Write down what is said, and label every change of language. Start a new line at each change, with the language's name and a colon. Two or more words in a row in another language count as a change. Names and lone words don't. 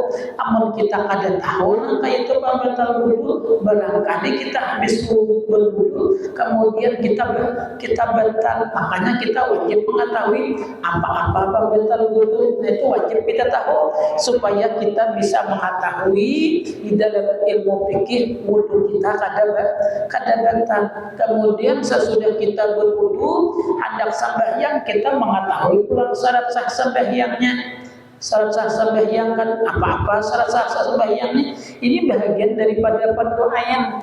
Banjar: Amun kita kada tahu kayak itu pembatal wudu, barangkali kita habis berwudu kemudian kita batal.
Indonesian: Makanya kita wajib mengetahui apa-apa pembatal wudu.
Banjar: Nah, itu wajib kita tahu supaya kita bisa mengetahui di dalam ilmu fikih wudu kita kada batal.
Indonesian: Kemudian sesudah kita berwudu hendak sembahyang, kita mengetahui pula syarat sah sembahyangnya. Syarat sah sembahyang kan apa-apa syarat sah sembahyangnya, ini bahagian daripada pendoayan.